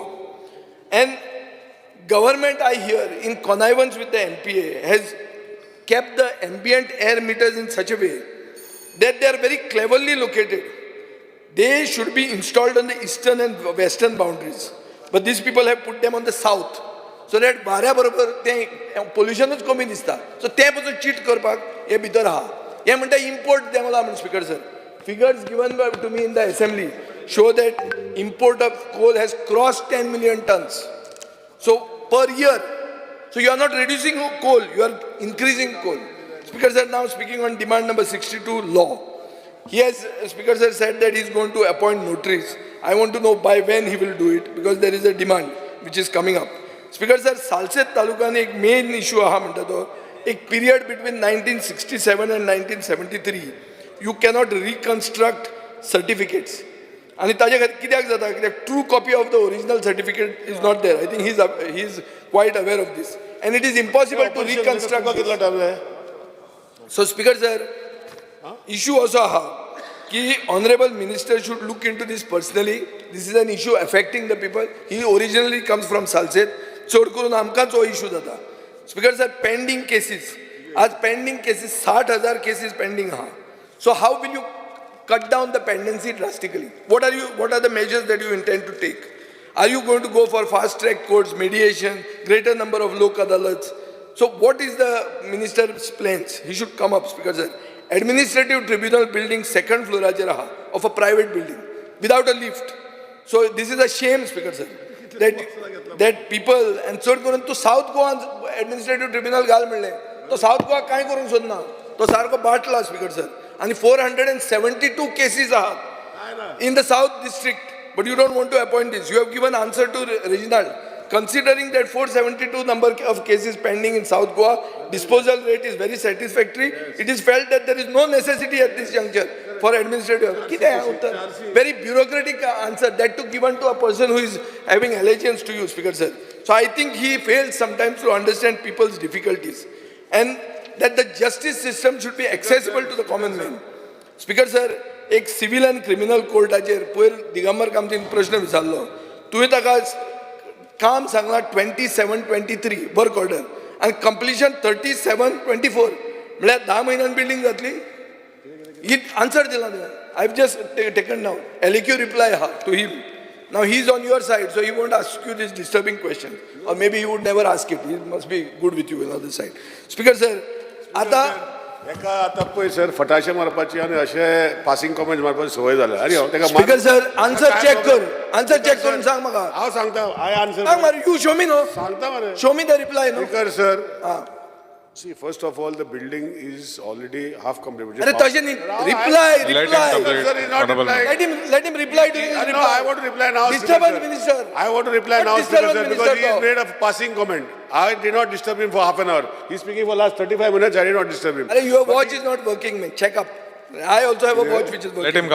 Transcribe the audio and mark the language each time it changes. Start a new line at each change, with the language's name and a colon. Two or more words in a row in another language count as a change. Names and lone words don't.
English: And government, I hear, in connivance with the NPA, has kept the ambient air meters in such a way that they are very cleverly located. They should be installed on the eastern and western boundaries. But these people have put them on the south. So that
Konkani: वाऱ्या बरोबर तें पोल्युशनूच कमी दिसता. So तें पसून चीट करपाक हे भितर आहा. हे म्हणटा इम्पोर्ट देंवला म्हण
English: Speaker sir. Figures given to me in the assembly show that import of coal has crossed 10 million tons. So per year. So you are not reducing coal, you are increasing coal. Speaker sir, now speaking on demand number 62 law. He has, Speaker sir, said that he is going to appoint notaries. I want to know by when he will do it, because there is a demand which is coming up. Speaker sir, Salset Taluka
Konkani: ne ek main issue aha manta to, ek period
English: between 1967 and 1973, you cannot reconstruct certificates. And
Konkani: ताजे कित्याक जाता कित्याक
English: true copy of the original certificate is not there. I think he is quite aware of this. And it is impossible to reconstruct. So Speaker sir, issue also
Konkani: aha ki
English: honorable minister should look into this personally. This is an issue affecting the people. He originally comes from Salset.
Konkani: चड करून आमकांच हो इशू जाता.
English: Speaker sir, pending cases,
Konkani: आज
English: pending cases 60,000 cases pending
Konkani: आहा.
English: So how will you cut down the pendency drastically? What are the measures that you intend to take? Are you going to go for fast track courts, mediation, greater number of lok adalats? So what is the minister's plans? He should come up, Speaker sir. Administrative tribunal building second floor of a private building without a lift. So this is a shame, Speaker sir, that people, and
Konkani: चड करून तूं साउथ गोवा
English: administrative tribunal
Konkani: घाल म्हणलें, तो साउथ गोवा कांय करूंक सोदना, तो सारको बाटला
English: Speaker sir.
Konkani: आनी 472 केसीस आहात
English: in the south district, but you don't want to appoint this. You have given answer to Reginald. Considering that 472 number of cases pending in South Goa, disposal rate is very satisfactory. It is felt that there is no necessity at this juncture for administrative. Very bureaucratic answer, that to given to a person who is having allegiance to you, Speaker sir. So I think he fails sometimes to understand people's difficulties, and that the justice system should be accessible to the common man. Speaker sir,
Konkani: एक
English: civil and criminal
Konkani: courtaचेर पयर दिगंबर कामतीन प्रश्न विचारलो. तुवें ताका काम सांगला 27-23
English: work order
Konkani: आणि कंप्लीशन 37-24 म्हळ्यार 10 म्हयन्यान बिल्डिंग जातली. ही आन्सर दिला.
English: I have just taken now LQ reply आहा to him. Now he is on your side, so he won't ask you this disturbing question, or maybe he would never ask it. He must be good with you on the other side. Speaker sir,
Konkani: आता पळय सर फटाशे मारपाची आनी अशें पासिंग कमेंट मारपाची संवय जाला. अरे
English: Speaker sir,
Konkani: आन्सर चेक करून सांग म्हाका. हांव सांगता.
English: I answer
Konkani: सांग मरे.
English: you show me no.
Konkani: सांगता मरे.
English: show me the reply no. Speaker sir, see, first of all, the building is already half completed.
Konkani: अरे तशें न्ही.
English: Reply. Sir, he's not replying. Let him reply to you. No, I want to reply now. Disturbance minister. I want to reply now, Speaker sir, because he has made a passing comment. I did not disturb him for half an hour. He's speaking for last 35 minutes. I did not disturb him. Arey, your watch is not working, man. Check up. I also have a watch which is working.